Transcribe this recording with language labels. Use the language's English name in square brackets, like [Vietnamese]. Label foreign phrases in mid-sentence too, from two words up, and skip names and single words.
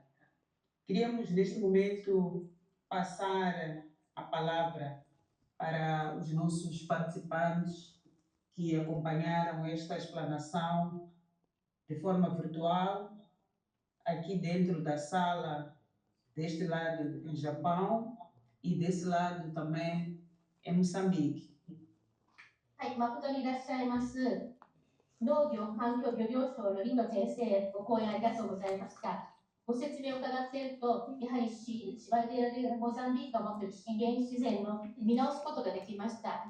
[Portuguese] Queríamos, neste momento, passar a palavra para os nossos participantes que acompanharam esta explanação de forma virtual, aqui dentro da sala, deste lado em Japão e desse lado também em Moçambique. [Japanese] はい、誠にいらっしゃいます。農業環境漁業省の林野先生、ご講演ありがとうございました。ご説明を伺っていると、やはりモザンビークが持っている資源自然の見直すことができました。